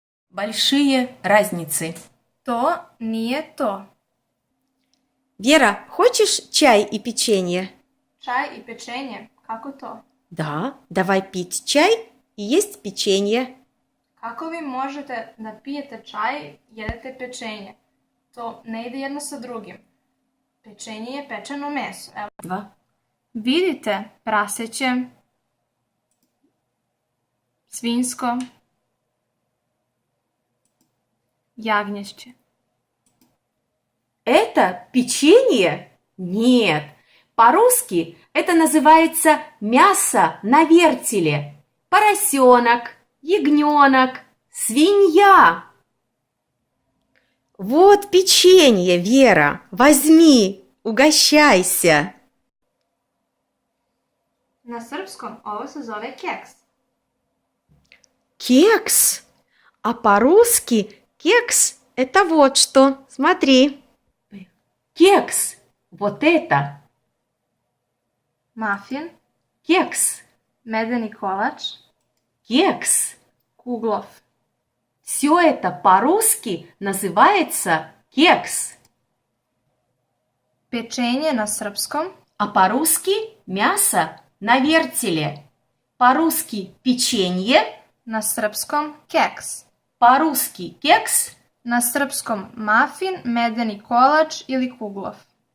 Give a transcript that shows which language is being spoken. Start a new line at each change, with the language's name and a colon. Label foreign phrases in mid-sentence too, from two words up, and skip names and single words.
Russian: Большие разницы.
Serbian: То nije to.
Russian: Вера, хочешь чай и печенье?
Serbian: Čaj i pečenje, kako to?
Russian: Да, давай пить чай и есть печенье.
Serbian: Kako vi možete da pijete čaj, jedete pečenje? To ne ide jedno sa drugim. Pečenje je pečeno meso. Evo. 2. Vidite praseće, svinjsko, jagnješće.
Russian: Это печенье? Нет. По-русски это называется мясо на вертеле. Поросенок, ягненок, свинья. Вот печенье, Вера, возьми, угощайся.
Serbian: Na srpskom ovo se zove keks.
Russian: Кекс. А по-русски кекс – это вот что. Смотри. Кекс. Вот это.
Serbian: Mafin,
Russian: Кекс.
Serbian: medeni kolač,
Russian: Кекс.
Serbian: kuglov.
Russian: Все это по-русски называется кекс.
Serbian: Pečenje na srpskom,
Russian: А по-русски мясо на вертеле. По-русски печенье.
Serbian: na srpskom keks.
Russian: По-русски кекс.
Serbian: Na srpskom mafin, medeni kolač ili kuglov.